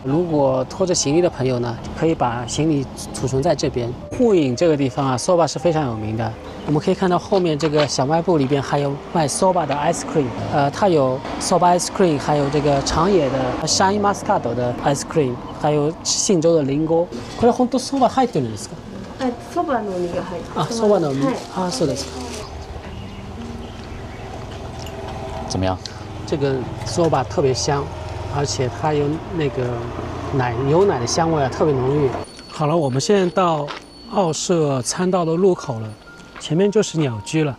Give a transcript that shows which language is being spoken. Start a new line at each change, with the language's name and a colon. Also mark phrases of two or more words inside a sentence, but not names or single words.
Chinese: 如果拖着行李的朋友呢，可以把行李储存在这边。护影这个地方啊 ，soba 是非常有名的。我们可以看到后面这个小卖部里边还有卖 soba 的
English: ice cream，
Chinese: 它有 soba
English: ice cream，
Chinese: 还有这个长野的 shine muscado 的
English: ice cream，
Chinese: 还有信州的リンゴ。
Japanese: これ本当soba入ってるんですか？そばの実が入ってます。 sobaの実。そうですか。
Chinese: 怎么样？这个 soba 特别香，而且它有那个牛奶的香味啊，特别浓郁。好了，我们现在到奥社参道的入口了，前面就是鸟居了。